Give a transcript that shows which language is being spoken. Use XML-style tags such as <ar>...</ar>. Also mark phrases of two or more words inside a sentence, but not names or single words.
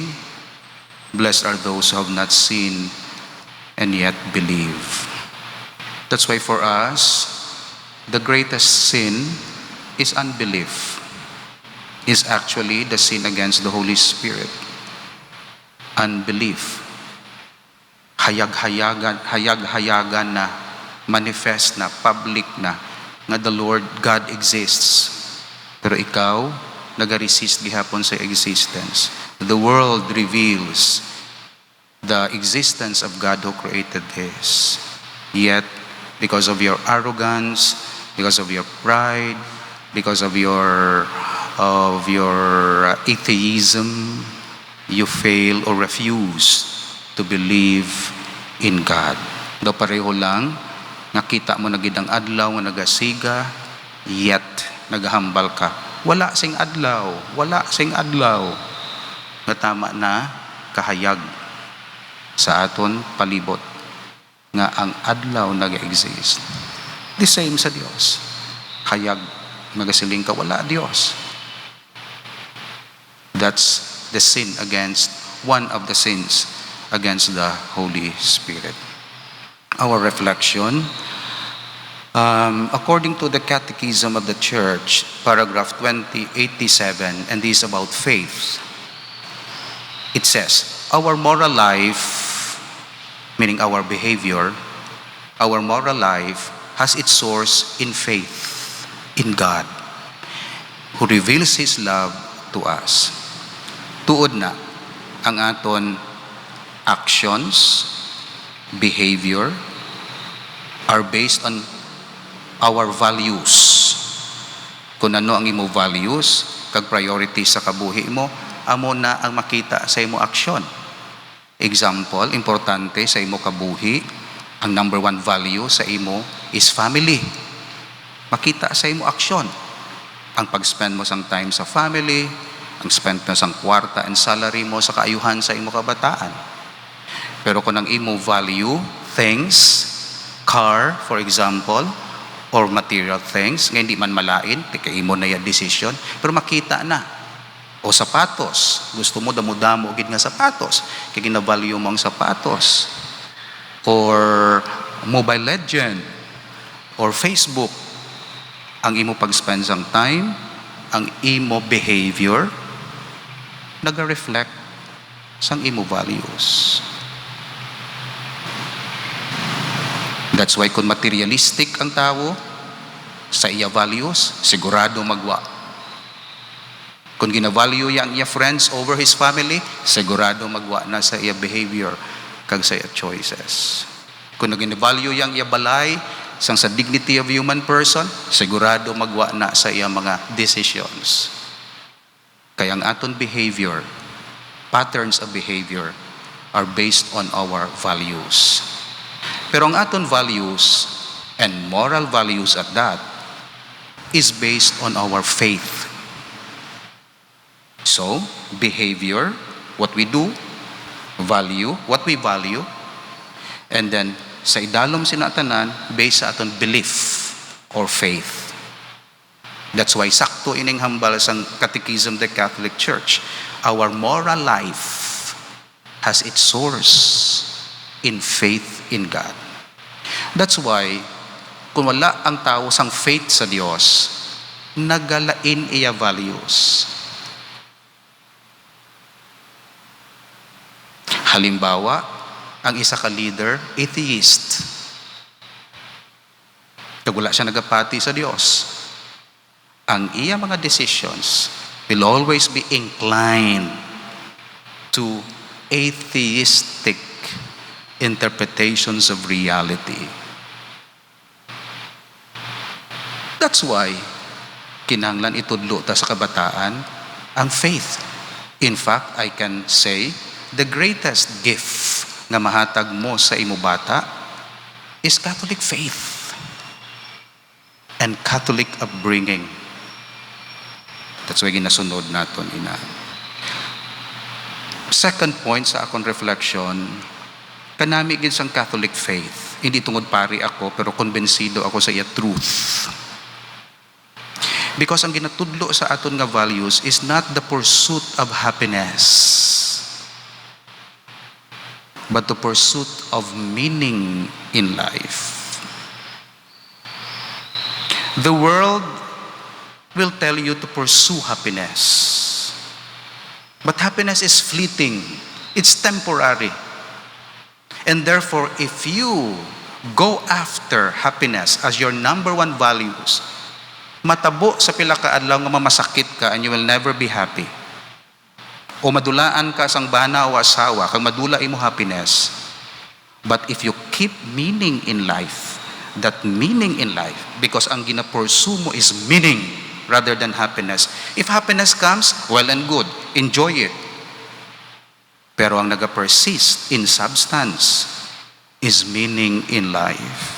<en>Blessed are those who have not seen and yet believe." That's why for us, the greatest sin is unbelief. Is actually the sin against the Holy Spirit. Unbelief.</en> <hil>Hayag-hayagan na, manifest na, public na, nga</hil> <en>the Lord God exists.</en> <hil>Pero ikaw, nag-resist gihapon sa existence.</hil> <en>The world reveals the existence of God who created this. Yet, because of your arrogance, because of your pride, because of your atheism, you fail or refuse to believe in God.</en> <hil>Do pareho lang, nakita mo na gidang adlaw nga nagasiga,</hil> <en>yet nagahambal ka.</en> <hil>Wala sing adlaw. Nga tama na, kahayag sa aton palibot nga ang adlaw nag-exist.</hil> <en>The same</en> <hil>sa Dios. Hayag magasiling ka wala Dios.</hil> <en>That's the sin against one of the sins against the Holy Spirit. Our reflection, according to the Catechism of the Church, paragraph 2087, and this is about faith. It says, our moral life, meaning our behavior, our moral life has its source in faith in God, who reveals His love to us.</en> <hil>Tuod na ang aton</hil> <en>actions, behavior, are based on our values.</en> <hil>Kung ano ang imo values, kag</hil> <en>priority sa kabuhi</en> <hil>mo, amo na ang makita sa imo aksyon. Example, importante sa imo kabuhi, ang</hil> <en>number one value</en> <hil>sa imo</hil> <en>is family.</en> <hil>Makita sa imo aksyon. Ang pag-spend mo sang time sa family, ang spend mo sang kwarta</hil> <en>and salary</en> <hil>mo sa kaayuhan sa imo kabataan. Pero kung ang imo</hil> <en>value, things, car, for example, or material things,</en> <hil>nga hindi man malain, tika imo na yung decision, pero makita na. O sapatos, gusto mo damo-damo gid nga sapatos, kaya gina-value mo ang sapatos. Or Mobile Legend, or Facebook, ang imo pag-spend sang time, ang imo behavior, nag-reflect sang imo values.</hil> <en>That's why</en> <hil>kung materialistic ang tao sa iya values, sigurado magwa. Kung gina-value yang iya friends over his family, sigurado magwa na sa iya behavior kag sa iya choices. Kung gina-value yang iya balay sang sa</hil> <en>dignity of human person,</en> <hil>sigurado magwa na sa iya mga decisions. Kaya ang aton</hil> <en>behavior, patterns of behavior are based on our values.</en> <hil>Pero ang aton</hil> <en>values and moral values at that is based on our faith. So, behavior, what we do, value, what we value, and then</en> <hil>sa idalom sinatanan</hil> <en>based</en> <hil>sa aton</hil> <en>belief or faith. That's why</en> <hil>sakto ining hambal sang Catechism of the Catholic Church.</hil> <en>Our moral life has its source in faith in God. That's why</en> <hil>kung wala ang tao sang faith sa Dios, nagalain iya values. Halimbawa, ang isa ka leader, atheist. Kagula siya nagapati sa Dios. Ang iya mga</hil> <en>decisions will always be inclined to atheistic interpretations of reality. That's why</en> <hil>kinahanglan itudlo ta sa kabataan ang faith.</hil> <en>In fact, I can say the greatest gift</en> <hil>nga mahatag mo sa imo bata</hil> <en>is Catholic faith and Catholic upbringing. That's why</en> <hil>ginasunod naton ina.</hil> <en>Second point</en> <hil>sa akong reflection, kanami gid sang</hil> <en>Catholic faith.</en> <hil>Hindi tungod pari ako, pero konbensido ako sa iya truth.</hil> <en>Because</en> <hil>ang ginatudlo sa aton nga</hil> <en>values is not the pursuit of happiness, but the pursuit of meaning in life. The world will tell you to pursue happiness. But happiness is fleeting. It's temporary. And therefore, if you go after happiness as your number one values,</en> <hil>matabo sa pila ka adlaw nga mamasakit ka</hil> <en>and you will never be happy.</en> <hil>O madulaan ka sang bana o asawa, kang madula imo happiness.</hil> <en>But if you keep meaning in life, that meaning in life, because</en> <hil>ang gina-pursue mo</hil> <en>is meaning rather than happiness. If happiness comes, well and good, enjoy it.</en> <hil>Pero ang</hil> <en>naga-persist in substance is meaning in life.</en>